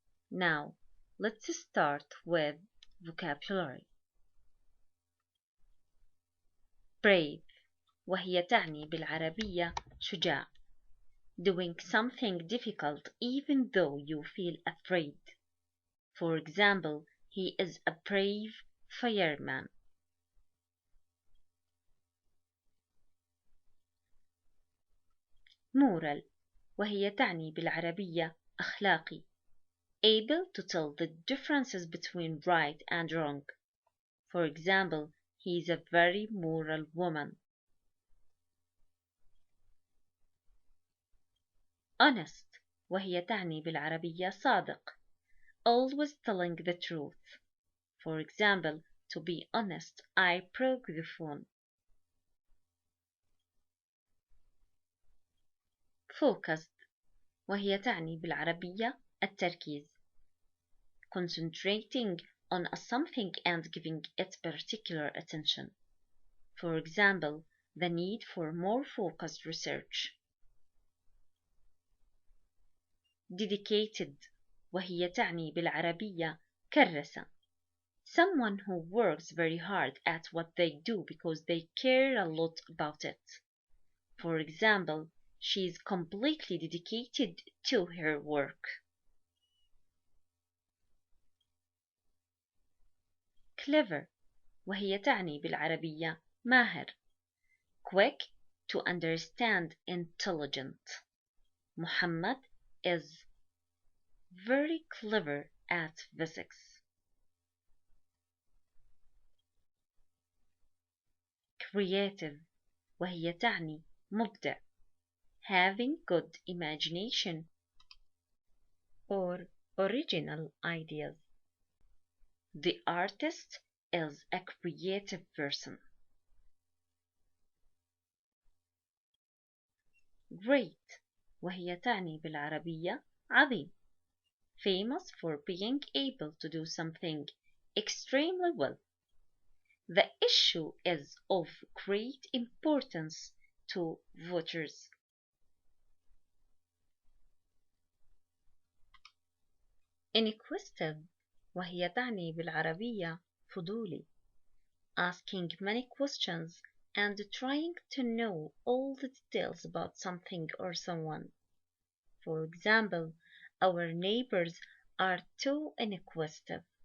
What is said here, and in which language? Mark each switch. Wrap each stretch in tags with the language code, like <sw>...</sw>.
<en>Now, let's start with vocabulary.</en> <ar>Brave وهي تعني بالعربية شجاع.</ar> <en>Doing something difficult even though you feel afraid. For example, he is a brave fireman.</en> <ar>Moral وهي تعني بالعربية أخلاقي.</ar> <en>Able to tell the differences between right and wrong. For example, he is a very moral woman.</en> <ar>Honest وهي تعني بالعربية صادق.</ar> <en>Always telling the truth. For example, to be honest, I broke the phone.</en> <ar>Focused وهي تعني بالعربية التركيز.</ar> <en>Concentrating on a something and giving it particular attention. For example, the need for more focused research.</en> <ar>Dedicated وهي تعني بالعربية كرسة.</ar> <en>Someone who works very hard at what they do because they care a lot about it. For example, she is completely dedicated to her work.</en> <ar>Clever وهي تعني بالعربية ماهر.</ar> <en>Quick to understand, intelligent. Muhammad is very clever at physics.</en> <ar>Creative وهي تعني مبدع.</ar> <en>having good imagination or original ideas. The artist is a creative person.</en> <ar>Great وهي تعني بالعربية عظيم.</ar> <en>Famous for being able to do something extremely well. The issue is of great importance to voters.</en> <ar>Inquisitive وهي تعني بالعربية فضولي.</ar> <en>Asking many questions and trying to know all the details about something or someone. For example, our neighbors are too inquisitive.</en>